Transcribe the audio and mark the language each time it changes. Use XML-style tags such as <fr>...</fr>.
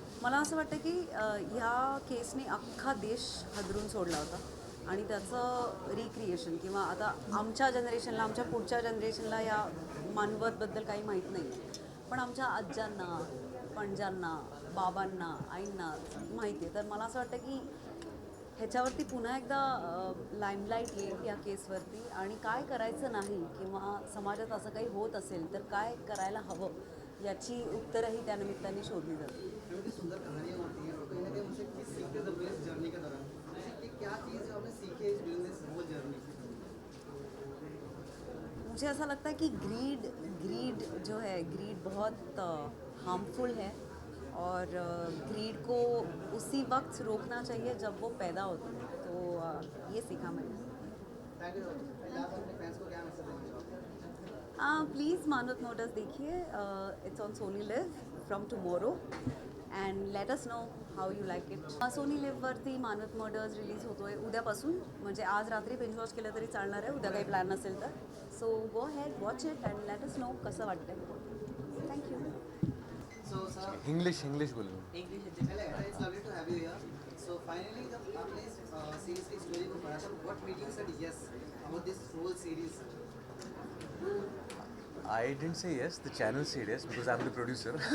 <mr>मला असं वाटतं की ह्या केसने अख्खा देश हादरून सोडला होता, आणि त्याचं रिक्रिएशन किंवा आता आमच्या जनरेशनला, आमच्या पुढच्या जनरेशनला या मानवतबद्दल काही माहीत नाही, पण आमच्या आज्यांना, पणजांना, बाबांना, आईंना माहिती आहे. तर मला असं वाटतं की ह्याच्यावरती पुन्हा एकदा लाईमलाईट येईल या केसवरती, आणि काय करायचं नाही किंवा समाजात असं काही होत असेल तर काय करायला हवं याची उत्तरही त्या निमित्ताने शोधली जातील.</mr> <hi>क्योंकि सुंदर कहानियाँ होती हैं, तो कहीं ना कहीं मुझे किस सीखते थे इस जर्नी के दौरान, कि क्या चीज़ आपने सीखी है</hi> <en>During this whole journey?</en> <hi>मुझे ऐसा लगता है कि ग्रीड जो है, ग्रीड बहुत हार्मफुल है, और ग्रीड को उसी वक्त रोकना चाहिए जब वो पैदा होती है. तो ये सीखा मैंने.</hi> <en>Thank you.</en> <hi>लास्ट अपने फैंस को क्या मैसेज देना चाहोगे? प्लीज़ मानवत मोटर्स देखिए.</hi> <en>It's on Sony LIV from tomorrow, and let us know how you like it.</en> <mr>Sony लिव्हवरती Manwat murders release होतो आहे उद्यापासून. म्हणजे आज रात्री बिंज वॉच केलं तरी चालणार आहे, उद्या काही प्लॅन नसेल तर.</mr> <en>so go ahead, watch it and let us know</en> <mr>कसं वाटतं.</mr> <en>Thank you. So sir,</en> <hi>इंग्लिश बोलो.</hi> <en>it's lovely to have you here. So finally</en> <hi>जब आपने इस सीरीज की स्टोरी को पढ़ा था,</hi> <en>what made you said yes about this whole series? I didn't say yes, the channel said yes because I'm the producer.</en>